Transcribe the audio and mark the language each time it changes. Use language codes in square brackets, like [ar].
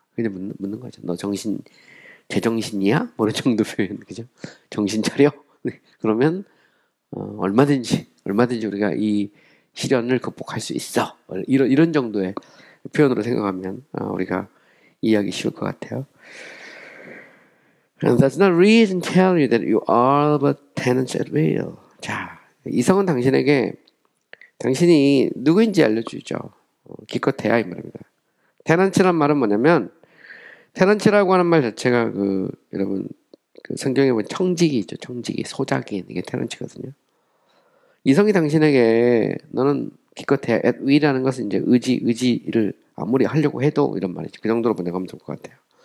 [ko] 그냥 묻는 거죠. 너 제정신이야? 뭐 이런 정도 표현, 그죠? 정신 차려? 그러면 얼마든지 우리가 이 시련을 극복할 수 있어. 이런 정도의 표현으로 생각하면 우리가 이해하기 쉬울 것 같아요. [en] And does not reason tell you that you are but tenants at will. [ko] 자, 이성은 당신에게 당신이 누구인지 알려주죠. 기껏해야 이 말입니다. 테넌츠란 말은 뭐냐면 테넌츠라고 하는 말 자체가 여러분 성경에 보면 청지기 있죠. 청지기, 소작인 이게 테넌츠거든요. 이성이 당신에게 너는 기껏해야 [en] at will [ko] 이라는 것은 이제 의지를 아무리 하려고 해도 이런 말이죠. 그 정도로 번역하면 좋을 것 같아요.